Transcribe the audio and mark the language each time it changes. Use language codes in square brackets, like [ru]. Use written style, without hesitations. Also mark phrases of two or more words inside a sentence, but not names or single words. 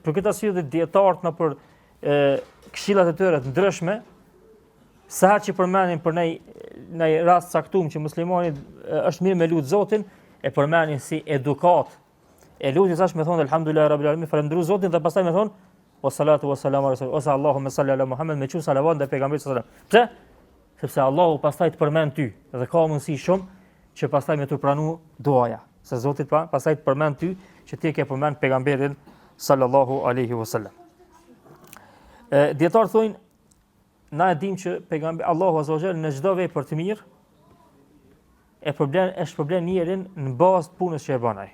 [sq] Për këtë arsye dhe dietarët nëpër këshillat e tyre të ndryshme, sa që përmendin për në rast caktuar që muslimani është mirë me lut Zotin, e përmendin si edukat. E lutjes është me thonë [ar] الحمد لله رب العالمين, [sq] falendëru Zotin dhe pastaj me thonë o [ar] الصلاة والسلام على الرسول, [sq] ose [ar] اللهم صل على محمد, [sq] me çu salavat ndaj pejgamberit [ar] صلى الله عليه وسلم. [sq] Pse? Sepse Allahu pastaj të përmend ty dhe ka mundësi shumë që pastaj me të pranu duaja. Se Zoti pastaj të përmend ty që ti ke përmend pejgamberin [ar] صلى الله عليه وسلم. [sq] Dietar thonë, na e dim që pejgamberi [ar] الله عز وجل [sq] në çdo vepër të mirë e shpërblen njerin në bazë të punës që e bën ai.